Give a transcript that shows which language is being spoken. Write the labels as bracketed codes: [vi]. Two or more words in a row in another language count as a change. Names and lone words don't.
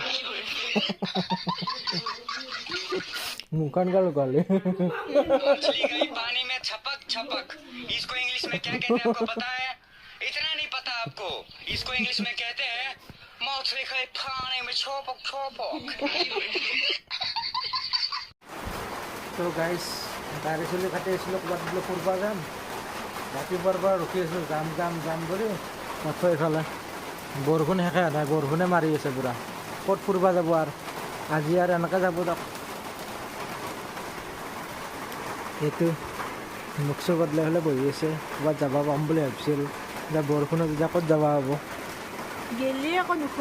[hi] मुखन का लुकाले मछली गई पानी में छपक छपक इसको इंग्लिश में क्या कहते हैं आपको पता है इतना नहीं पता आपको इसको इंग्लिश में कहते हैं मछली गई पानी में छपक छपक [as] তো গাইছ গাড়ী চলি কাটি আছিলোঁ ক'ৰবাত বোলে ফুৰিব যাম ৰাতিপুৱাৰ পৰা ৰখি আছিলোঁ যাম বুলি মাত্ৰ এইফালে বৰষুণ শেষে নাই বৰষুণে মাৰি আছে পূৰা ক'ত ফুৰিব যাব আৰু আজি আৰু এনেকৈ যাব তাক এইটো মুখ চুখ বদলাই হ'লে বহি আছে ক'ৰবাত যাব পাম বুলি ভাবিছিল এতিয়া বৰষুণত এতিয়া ক'ত যাব হ'ব গেলি আকৌ